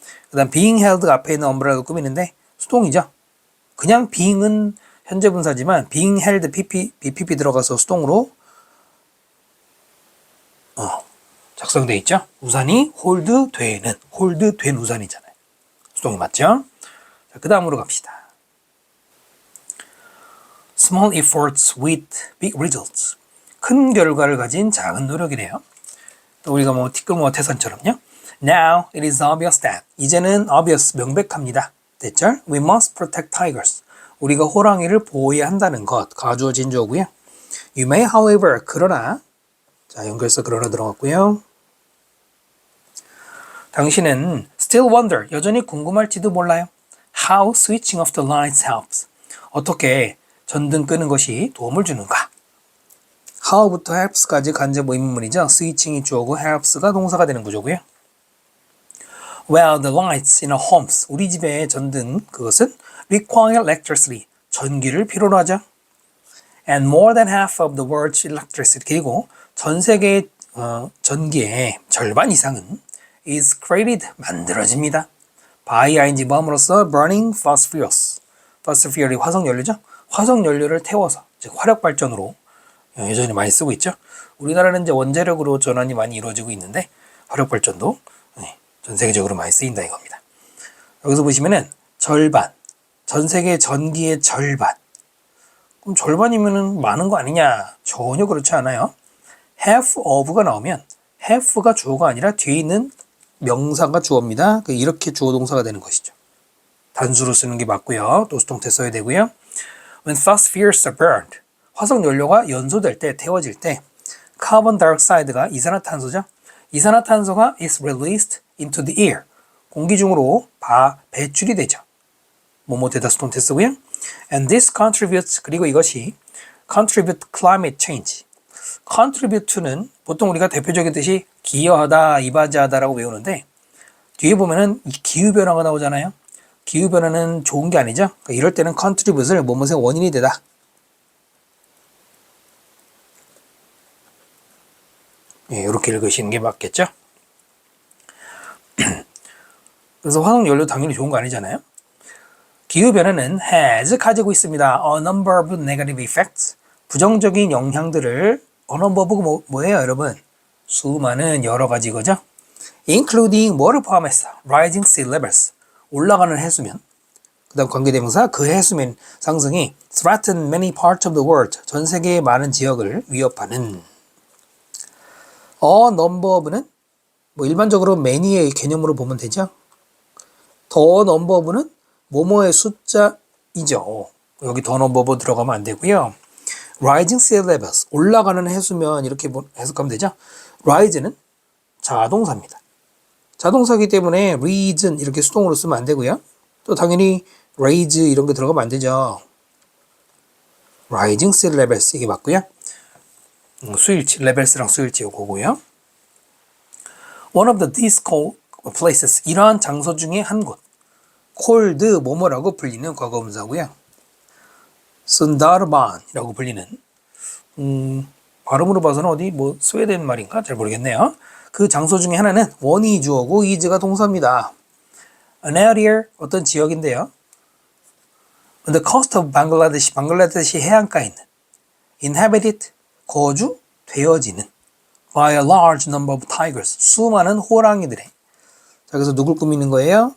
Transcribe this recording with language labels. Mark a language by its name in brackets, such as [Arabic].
[Korean] 그 다음 being held 앞에 있는 umbrella가 꾸미는데 수동이죠. 그냥 being은 현재 분사지만 being held BPP 들어가서 수동으로 작성되어 있죠. 우산이 홀드된 우산이잖아요. 수동이 맞죠? 자, 그 다음으로 갑시다. [English] Small efforts with big results. [Korean] 큰 결과를 가진 작은 노력이래요. 또 우리가 뭐 티끌모아 태산처럼요. [English] Now it is obvious that. [Korean] 이제는 obvious, 명백합니다. 됐죠? [English] We must protect tigers. [Korean] 우리가 호랑이를 보호해야 한다는 것. 가주어 진주어고요. [English] You may, however, [Korean] 그러나. 자, 연결서 그러나 들어갔고요. 당신은 [English] still wonder, [Korean] 여전히 궁금할지도 몰라요. [English] How switching off the lights helps. [Korean] 어떻게 전등 끄는 것이 도움을 주는가. how부터 helps까지 간접 의문문이죠. switching이 주어고 helps가 동사가 되는 구조고요. [English] Well, the lights in our homes. [Korean] 우리 집의 전등, 그것은 [English] require electricity. [Korean] 전기를 필요로 하죠. [English] And more than half of the world's electricity. [Korean] 그리고 전 세계의 전기의 절반 이상은 [English] is created. [Korean] 만들어집니다. [English] by ing [Korean] 뭐함으로써 [English] burning fossil fuels. [Korean] fossil fuel이 화석 연료죠. 화석 연료를 태워서 즉 화력 발전으로 여전히 많이 쓰고 있죠. 우리나라는 이제 원자력으로 전환이 많이 이루어지고 있는데 화력 발전도 전 세계적으로 많이 쓰인다 이겁니다. 여기서 보시면은 절반, 전 세계 전기의 절반. 그럼 절반이면은 많은 거 아니냐? 전혀 그렇지 않아요. half of가 나오면 half가 주어가 아니라 뒤에 있는 명사가 주어입니다. 이렇게 주어 동사가 되는 것이죠. 단수로 쓰는 게 맞고요. 또 수동태 써야 되고요. [English] When fossil fuels are burned, [Korean] 화석 연료가 연소될 때, 태워질 때 [English] carbon dioxide가 [Korean] 이산화탄소죠. 이산화탄소가 [English] is released into the air. [Korean] 공기 중으로 배출이 되죠. 뭐뭐 되다 수동태 쓰고요. [English] And this contributes, [Korean] 그리고 이것이 [English] contribute climate change. [Korean] contribute to는 보통 우리가 대표적인 뜻이 기여하다, 이바지하다라고 외우는데 뒤에 보면은 기후변화가 나오잖아요. 기후변화는 좋은 게 아니죠. 그러니까 이럴 때는 contribute을 뭐뭐의 원인이 되다. 이렇게 읽으시는 게 맞겠죠. 그래서 화석연료 당연히 좋은 거 아니잖아요. 기후변화는 [English] has [Korean] 가지고 있습니다. [English] A number of negative effects. [Korean] 부정적인 영향들을 a number of가 뭐예요 여러분? 수많은 여러 가지 거죠. [English] Including [Korean] 뭐를 포함해서 [English] rising sea levels. [Korean] 올라가는 해수면. 그 다음 관계대명사 그 해수면 상승이 [English] threaten many parts of the world. [Korean] 전 세계의 많은 지역을 위협하는. A number of는 뭐 일반적으로 many의 개념으로 보면 되죠. 더 number of는 뭐뭐의 숫자이죠. 여기 더 number of 들어가면 안 되고요. [English] Rising sea levels, [Korean] 올라가는 해수면 이렇게 해석하면 되죠. rise는 자동사입니다. 자동사이기 때문에 reason 이렇게 수동으로 쓰면 안 되고요. 또 당연히 raise 이런 게 들어가면 안 되죠. [English] Rising sea levels [Korean] 이게 맞고요. 수일치, levels랑 수일치 요거고요. [English] One of these cold places, [Korean] 이러한 장소 중에 한 곳. cold 뭐뭐라고 불리는 과거분사고요. 순다르반이라고 불리는 발음으로 봐서는 어디 뭐 스웨덴 말인가 잘 모르겠네요. 그 장소 중에 하나는 원이 주어고 is가 동사입니다. An area 어떤 지역인데요. [English] On the coast of Bangladesh, [Korean] 방글라데시 해안가에 있는 inhabited 거주되어지는 [English] by a large number of tigers [Korean] 수많은 호랑이들의 자 그래서 누굴 꾸미는 거예요?